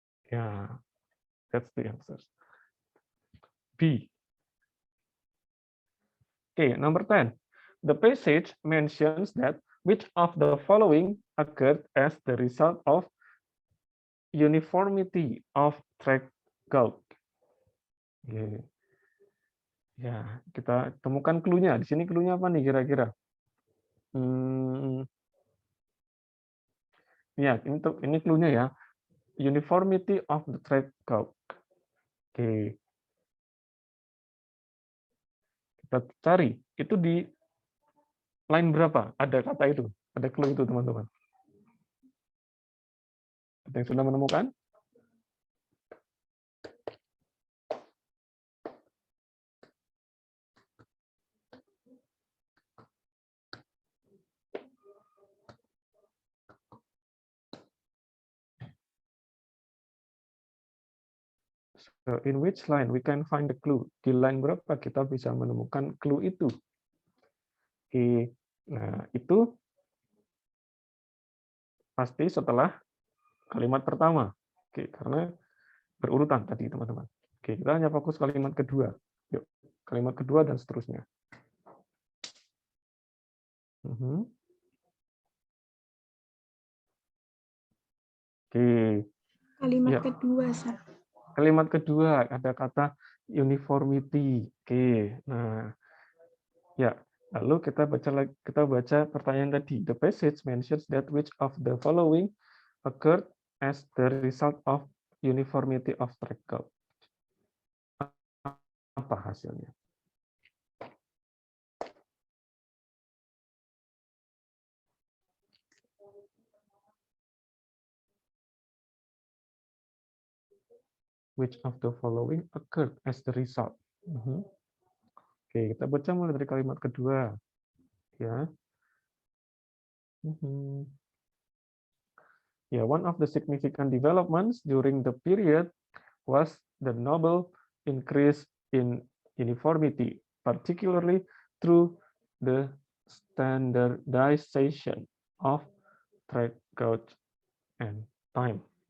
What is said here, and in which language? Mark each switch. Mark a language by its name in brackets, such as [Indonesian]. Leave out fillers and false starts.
[English] Yeah, that's the answer. B. Okay, number 10. The passage mentions that which of the following occurred as the result of uniformity of track gauge. Okay. [Indonesian] Ya, kita temukan clue-nya. Di sini clue-nya apa nih kira-kira? Ya, ini clue-nya ya. [English] Uniformity of the track code. [Indonesian] Oke, kita cari. Itu di line berapa? Ada kata itu. Ada clue itu, teman-teman. Ada yang sudah menemukan? [English] So, in which line we can find the clue? [Indonesian] Di line berapa kita bisa menemukan clue itu? Oke, nah itu pasti setelah kalimat pertama. Oke, karena berurutan tadi, teman-teman. Oke, kita hanya fokus kalimat kedua. Yuk, kalimat kedua dan seterusnya. Oke. Kalimat Ya. kedua, Sir. Kalimat kedua ada kata uniformity. Oke. Nah, ya. Lalu kita baca pertanyaan tadi. [English] The passage mentions that which of the following occurred as the result of uniformity of track code. [Indonesian] Apa hasilnya? [English] Which of the following occurred as the result? [Indonesian] Oke, kita baca mulai dari kalimat kedua. Ya. [English] Yeah, one of the significant developments during the period was the notable increase in uniformity, particularly through the standardization of track code and time.